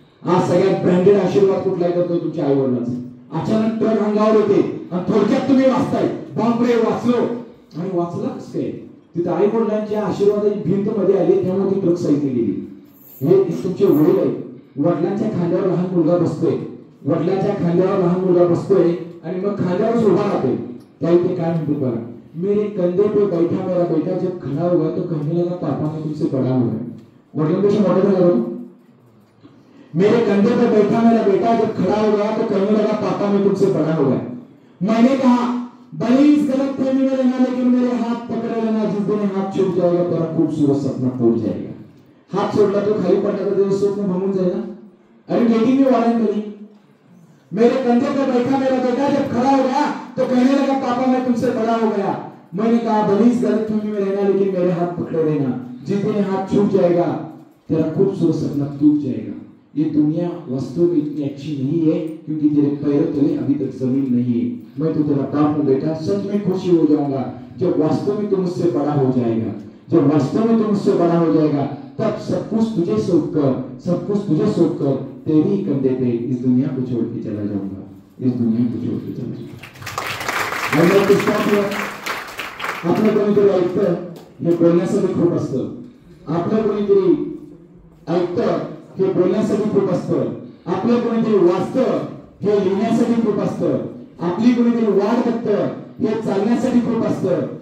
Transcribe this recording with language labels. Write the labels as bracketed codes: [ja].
[mr] आज सगळ्यात ब्रँडेड आशीर्वाद कुठलाही करतो तुमच्या आई वडिलांचा. अचानक ट्रक अंगावर येते आणि थोडक्यात तुम्ही वाचताय, बापरे वाचलो. आणि वाचला कसं काय? तिथं आई वडिलांच्या आशीर्वादाची भिंत मध्ये आली, त्यामुळे ती ट्रक साईडने गेली. हे तुमचे वडील आहेत. वडिलांच्या खांद्यावर लहान मुलगा बसतोय, वडिलांच्या खांद्यावर लहान मुलगा बसतोय आणि मग खांद्यावर उभा राहतोय. त्यावेळी ते काय म्हणतो बघा, [hi] मेरे कंधे पे बैठा मेरा बेटा जब खड़ा हुआ तो कहने लगा पापा मैं तुमसे बड़ा हूँ. [mr] वडिलांपेक्षा मोठा झाला तो. [hi] मेरे कंधे पे बैठा मेरा बेटा जब खड़ा हो गया तो कहने लगा पापा मैं तुमसे बड़ा हो गया. मैंने कहा भले इस गलत फहमी में रहना, लेकिन मेरे हाथ पकड़े रहना, जिस दिन हाथ छूट जाएगा तेरा खूबसूरत सपना टूट जाएगा. [mr] हात सोडला तो खाली पडला तर त्याचं स्वप्न भंगून जाईल ना. [hi] अरे गेटिंग मी वालन करी मेरे कंधे पर बैठा मेरा बेटा जब खड़ा हो गया तो कहने लगा पापा मैं तुमसे बड़ा हो गया. मैंने कहा भले इस गलतफहमी में रहना लेकिन मेरे हाथ पकड़े रहना. जिस दिन हाथ छूट जाएगा तेरा खूबसूरत सपना टूट जाएगा. ये दुनिया वास्तव में इतनी अच्छी नहीं है क्योंकि तेरे पैरों तले अभी तक जमीन नहीं है. मैं तो तेरा बाप हूं बेटा. सच में खुशी हो जाऊंगा जब वास्तव में तुम मुझसे बड़ा हो जाएगा. जब वास्तव में तुम मुझसे बड़ा हो जाएगा तब सब कुछ तुझे सौंप कर तेरी कंधे पे इस दुनिया को छोड़ के चला जाऊंगा. इस दुनिया को छोड़ के चला जाऊंगा. [mr] आपलं कोणीतरी ऐकतं हे बोलण्यासाठी खूप असतं. आपलं कोणीतरी ऐकतं हे बोलण्यासाठी खूप असतं. आपलं कोणीतरी वाचतं हे लिहिण्यासाठी खूप असतं. आपली कोणीतरी वाट बघतं हे चालण्यासाठी खूप असतं.